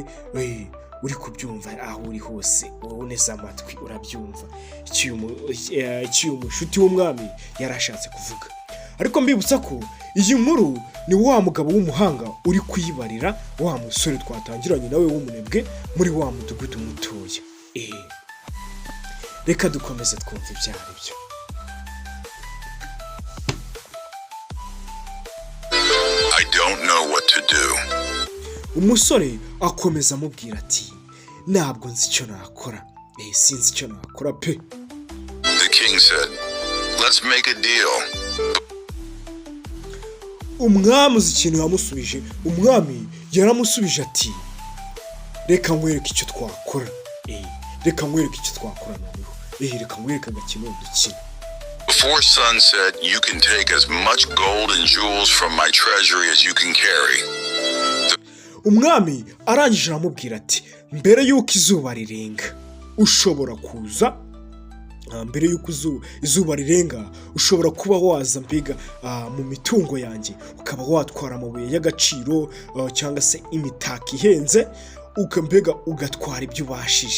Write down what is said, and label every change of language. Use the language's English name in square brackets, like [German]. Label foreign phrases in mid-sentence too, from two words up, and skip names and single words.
[Kinyarwanda] Uri kubyumva aho uri hose, wowe neza amatwi urabyumva icyo umushuti w'umwami yarashatse kuvuga. Ariko mbibutsa ko iyi nkuru ni wa mugabo w'umuhanga uri kuyibarira wa musore twatangiranye nawe w'umunebwe muri wa mudugudu mutoya. Reka dukomeze twumva ibyo ari byo. [English] I don't know what to do. [Kinyarwanda] Umusore akomeza amubwira ati, ntabwo nzi icyo nakora. Sinzi icyo nakora pe. [English] The king said, let's make a deal. [Kinyarwanda] Umwami uzi ikintu yamusubije. Umwami yaramusubije ati, reka nkwereke icyo twakora. Reka nkwereke icyo twakora noneho. Reka nkwereke agakino dukina. [English] Before sunset, you can take as much gold and jewels from my treasury as you can carry. [Kinyarwanda] Umwami arangije aramubwira ati, mbere y'uko izuba rirenga ushobora kuza. Mbere y'uko izuba rirenga ushobora kuba waza mbega mu mitungo yanjye, ukaba watwara amabuye y'agaciro cyangwa se imitako ihenze, mbega ugatwara ibyo ubashije.